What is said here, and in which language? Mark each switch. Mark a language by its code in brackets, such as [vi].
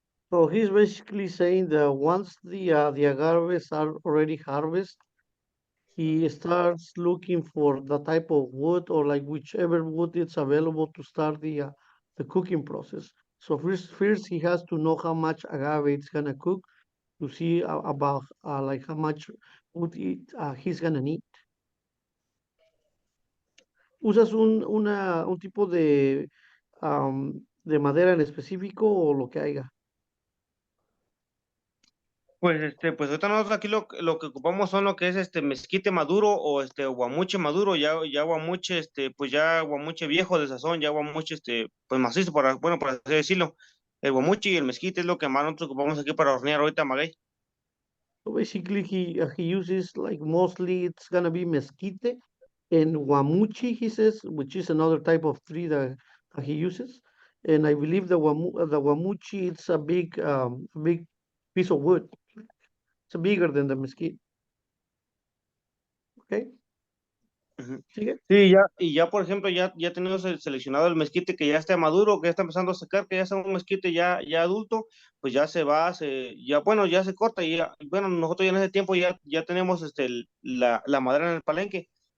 [en] So he's basically saying that once the agaves are already harvested, he starts looking for the type of wood or like whichever wood is available to start the cooking process. So first he has to know how much agave it's gonna cook, to see about like how much wood he's gonna need. [es] ¿Usas un tipo de madera en específico o lo que haya? Pues ahorita nosotros aquí lo que ocupamos son lo que es mezquite maduro o guamuche maduro, ya guamuche, pues ya guamuche viejo de sazón, ya guamuche pues macizo, bueno, por así decirlo. El guamuche y el mezquite es lo que más nosotros ocupamos aquí para hornear ahorita maguey. [en] So basically, he uses like mostly it's gonna be mesquite and guamuchi, he says, which is another type of tree that he uses. And I believe the guamuchi it's a big piece of wood. It's bigger than the mesquite. Okay, Ujú. [es] sigue. Sí, ya, y ya por ejemplo, ya tenemos seleccionado el mezquite que ya está maduro, que ya está empezando a secar, que ya es un mezquite ya adulto, pues ya se va, ya, bueno, ya se corta y ya, bueno, nosotros ya en ese tiempo ya tenemos la madera en el palenque.